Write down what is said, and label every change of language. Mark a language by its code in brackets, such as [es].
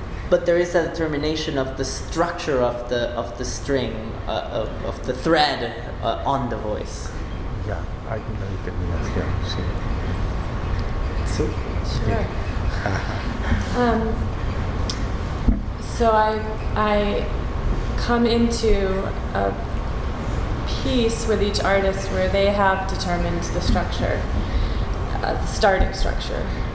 [en] But there is a determination of the structure of the string, of the thread on the voice. [es] Ya, hay una determinación, sí. [en] Sure. So I come into a piece with each artist where they have determined the structure, the starting structure.